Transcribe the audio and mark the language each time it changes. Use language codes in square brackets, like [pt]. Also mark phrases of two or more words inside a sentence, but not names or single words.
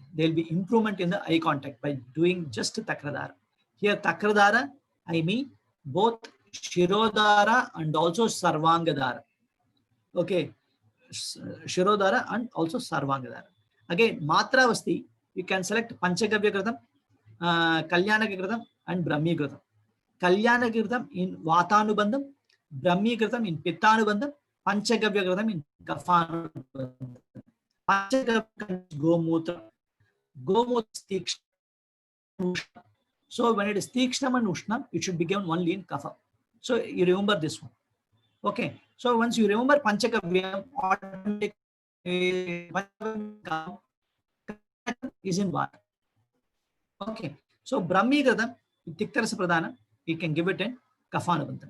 [en] There will be improvement in the eye contact by doing just Takradara. Here Takradara, I mean both Shirodara and also Sarvangadara. Okay, Shirodara and also Sarvangadara. Again, Matravasti, you can select Panchagavya Kritam, Kalyana Kritam and Brahmi Kritam. Kalyana Kritam in Vatanubandham, Brahmi Kritam in Pittanubandham, Panchagavya Kritam in Kafanubandham. Panchagavya is Gomutra. Gomutra is Tikshna. So when it is Tikshnam and Ushnam, it should be given only in Kapha. So you remember this one. Okay. So once you remember Panchagavya, automatic is in water. Okay. So Brahmi Kritam, Tiktarasa Pradana, you can give it in Kafanubandham.